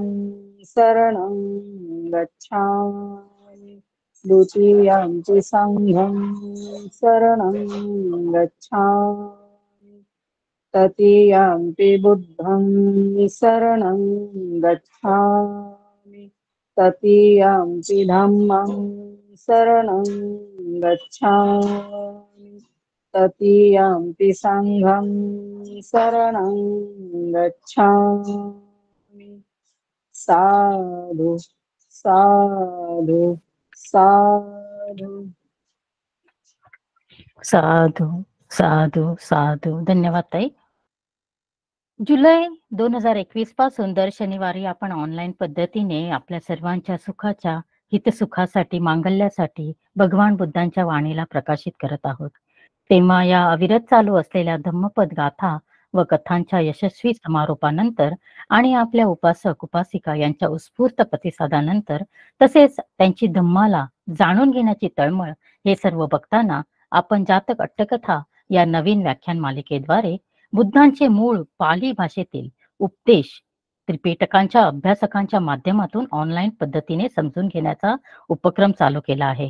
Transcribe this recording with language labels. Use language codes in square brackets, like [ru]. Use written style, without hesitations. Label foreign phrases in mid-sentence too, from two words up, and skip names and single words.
[pi] शरणं गच्छामि, द्वितीयंपि संघं शरणं गच्छामि, तृतीयंपि बुद्धं शरणं गच्छामि, तृतीयंपि धम्मं शरणं गच्छामि, तृतीयंपि संघं शरणं गच्छामि. साधु साधु साधु. साधू साधू साधू. [mr] धन्यवाद ताई. जुलै 2021 पासून दर शनिवारी आपण ऑनलाईन पद्धतीने आपल्या सर्वांच्या सुखाच्या, हितसुखासाठी, मांगल्यासाठी भगवान बुद्धांच्या वाणीला प्रकाशित करत आहोत. तेव्हा या अविरत चालू असलेल्या धम्मपद गाथा व कथांच्या यशस्वी समारोपानंतर आणि आपल्या उपासक उपासिका यांच्या उत्स्फूर्त प्रतिसादानंतर तसेच त्यांची धम्माला जाणून घेण्याची तळमळ हे सर्व बघताना आपण जातक अट्टकथा या नवीन व्याख्यान मालिकेद्वारे बुद्धांचे मूळ पाली भाषेतील उपदेश त्रिपिटकांच्या अभ्यासकांच्या माध्यमातून ऑनलाईन पद्धतीने समजून घेण्याचा उपक्रम चालू केला आहे.